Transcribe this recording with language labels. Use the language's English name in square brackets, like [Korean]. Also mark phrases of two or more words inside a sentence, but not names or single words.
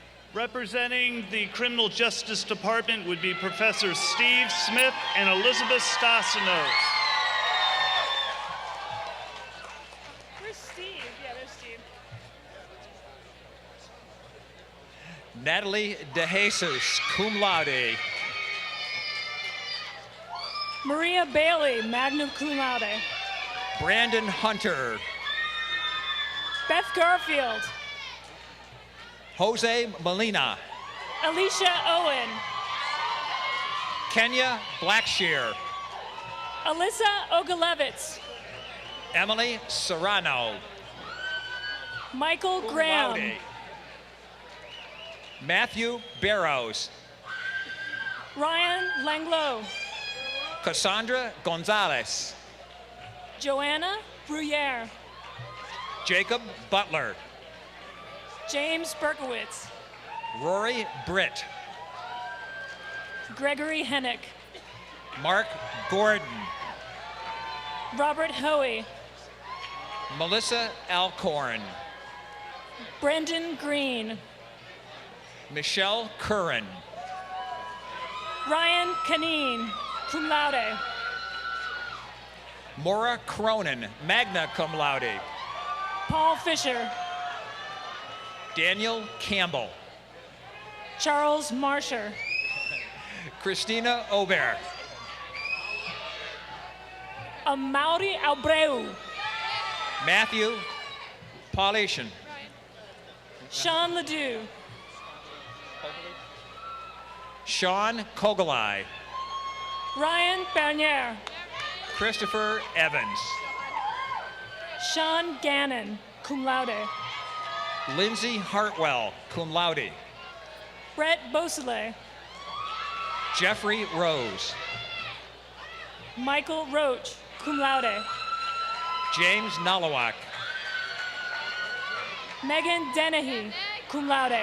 [English] Representing the Criminal Justice Department would be Professor Steve Smith and Elizabeth Stassinos. Where's Steve? Yeah, there's Steve. Natalie DeJesus, [Latin] cum laude. [English] Maria Bailey, [Latin] magna cum laude. [English] Brandon Hunter. Beth Garfield. Jose Molina. Alicia Owen. Kenya Blackshear. Alyssa Ogalevitz. Emily Serrano. Michael [Latin] Cum [English] Graham. [Latin] laude. [English] Matthew Barrows. Ryan Langlow. Cassandra Gonzalez. Joanna Bruyere. Jacob Butler. James Berkowitz. Rory Britt. Gregory Hennick. Mark Gordon. Robert Hoey. Melissa Alcorn. Brendan Green. Michelle Curran. Ryan Canine, [Latin] cum laude. [English] Maura Cronin, [Latin] magna cum laude. [English] Paul Fisher. Daniel Campbell. Charles Marsher. Christina Aubert. Amaury Abreu. Matthew Paulishan. Sean Ledoux. Sean Kogalai. Ryan Bernier. Christopher Evans. Sean Gannon, [Latin] cum laude. [English] Lindsay Hartwell, [Latin] cum laude. [English] Brett Beausoleil. Jeffrey Rose. Michael Roach, [Latin] cum laude. [English] James Nalawak. Megan Dennehy, [Latin] cum laude.